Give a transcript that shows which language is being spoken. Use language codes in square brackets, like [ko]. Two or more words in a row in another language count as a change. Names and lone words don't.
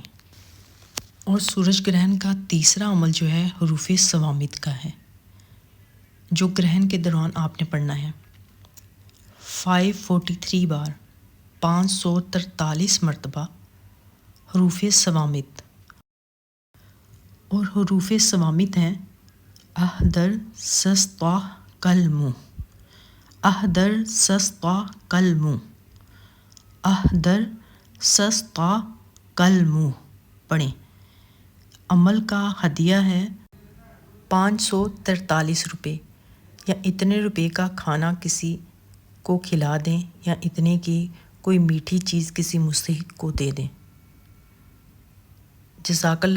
[ur] اور سورج گرہن کا تیسرا عمل جو ہے حروف ثوامت کا ہے، جو گرہن کے دوران آپ نے پڑھنا ہے 543 بار، 543 مرتبہ حروف ثوامت، اور حروف ثوامت ہیں احدر سسطا کلمو، احدر سسطا کلمو، احدر سسطا کلمو پڑھیں۔ عمل کا ہدیہ ہے 543 روپے، یا اتنے روپے کا کھانا کسی کو کھلا دیں، یا اتنے کی کوئی میٹھی چیز کسی مستحق کو دے دیں۔ [ar] جزاک اللہ خیرہ۔